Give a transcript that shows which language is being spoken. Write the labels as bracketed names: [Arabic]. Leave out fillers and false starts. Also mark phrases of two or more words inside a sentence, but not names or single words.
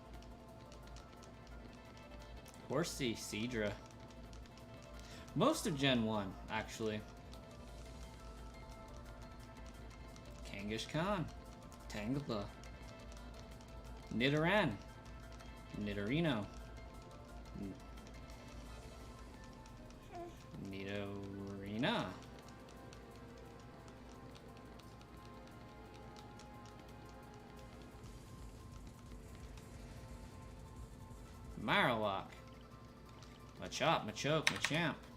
[English] Horsey, Seadra. Most of Gen 1, actually. Kangaskhan, Tangela, Nidoran, Nidorino, Nidorina, Marowak, Machop, Machoke, Machamp,